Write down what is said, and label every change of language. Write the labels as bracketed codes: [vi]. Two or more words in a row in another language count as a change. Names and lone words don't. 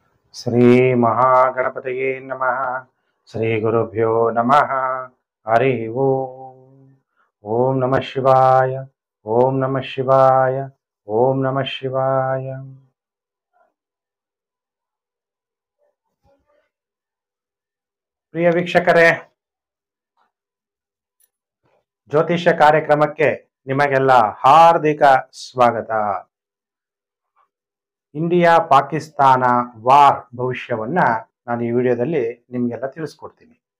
[sa] ಶ್ರೀ ಮಹಾಗಣಪತಯೇ ನಮಃ. ಶ್ರೀ ಗುರುಭ್ಯೋ ನಮಃ. ಹರಿ ಓಂ. ಓಂ ನಮಃ ಶಿವಾಯ. ಓಂ ನಮಃ ಶಿವಾಯ. ಓಂ ನಮಃ ಶಿವಾಯ. [kn] ಪ್ರಿಯ ವೀಕ್ಷಕರೇ, ಜ್ಯೋತಿಷ್ಯ ಕಾರ್ಯಕ್ರಮಕ್ಕೆ ನಿಮಗೆಲ್ಲ ಹಾರ್ದಿಕ ಸ್ವಾಗತ. ಇಂಡಿಯಾ ಪಾಕಿಸ್ತಾನ ವಾರ್ ಭವಿಷ್ಯವನ್ನ ನಾನು ಈ ವಿಡಿಯೋದಲ್ಲಿ ನಿಮಗೆಲ್ಲ ತಿಳಿಸ್ಕೊಡ್ತೀನಿ.